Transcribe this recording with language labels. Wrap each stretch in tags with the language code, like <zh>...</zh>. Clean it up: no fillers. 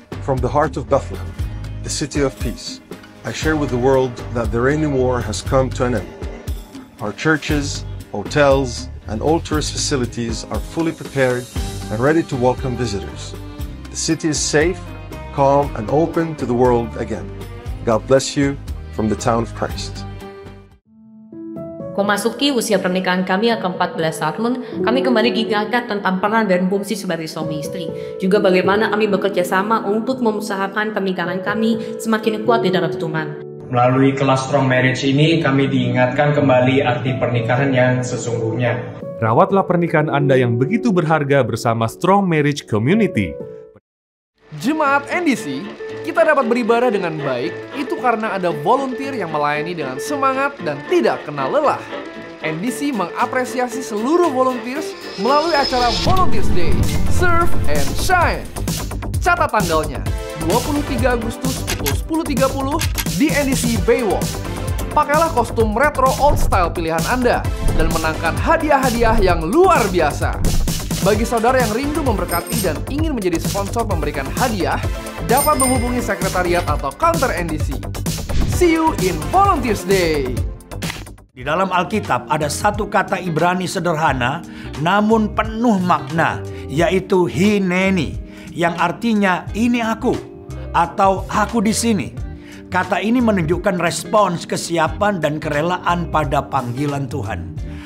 <en>From the heart of Bethlehem, the city of peace, I share with the world that the reigning war has come to an end. Our churches, hotels, and all tourist facilities are fully prepared and ready to welcome visitors. The city is safe, calm, and open to the world again. God bless you from the town of Christ.</en> <id>Memasuki usia pernikahan kami yang ke-14 tahun, kami kembali diingatkan tentang peran dan fungsi sebagai suami istri. Juga bagaimana kami bekerja sama untuk mengusahakan pernikahan kami semakin kuat di dalam Tuhan. Melalui kelas Strong Marriage ini, kami diingatkan kembali arti pernikahan yang sesungguhnya. Rawatlah pernikahan Anda yang begitu berharga bersama Strong Marriage Community. Jemaat NDC, kita dapat beribadah dengan baik, itu karena ada volunteer yang melayani dengan semangat dan tidak kenal lelah. NDC mengapresiasi seluruh volunteers melalui acara Volunteers Day, Serve and Shine. Catat tanggalnya, 23 Agustus pukul 10.30 di NDC Baywalk. Pakailah kostum retro old style pilihan Anda dan menangkan hadiah-hadiah yang luar biasa. Bagi saudara yang rindu memberkati dan ingin menjadi sponsor memberikan hadiah, dapat menghubungi sekretariat atau counter NDC.</id> <en>See you in Volunteers Day!</en> <id>Di dalam Alkitab ada satu kata Ibrani sederhana namun penuh makna, yaitu hineni, yang artinya ini aku atau aku di sini. Kata ini menunjukkan respons kesiapan dan kerelaan pada panggilan Tuhan.</id>